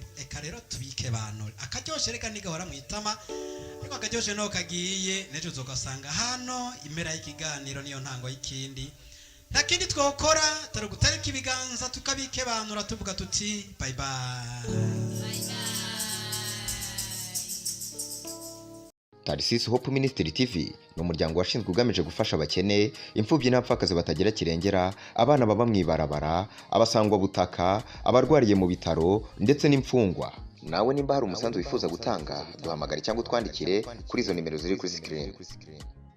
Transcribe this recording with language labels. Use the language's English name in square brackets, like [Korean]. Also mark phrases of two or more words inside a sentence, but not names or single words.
[Rundi] Eka rero tubike bantu akaryoshe reka nigahora mwitama ariko akaryoshe no kagiye nejo uzogasanga hano impera y'ikiganiro niyo ntango y'ikindi. Nta kindi twokora tari gutarika ibiganza tukabike bantu tuvuga tuti [English] bye bye. [Rundi] Tarsis Hope Ministry TV ni umuryango washinzwe ugamije gufasha abakene, imfubyi n'abapfakazi batagira kirengera, abana baba mwibarabara, abasangwa butaka, abarwariye mu bitaro ndetse n'imfungwa. Nawe nimba hari umusanzu wifuza gutanga duhamagare cyangwa utwandikire kuri izo nimero ziri kuri screen.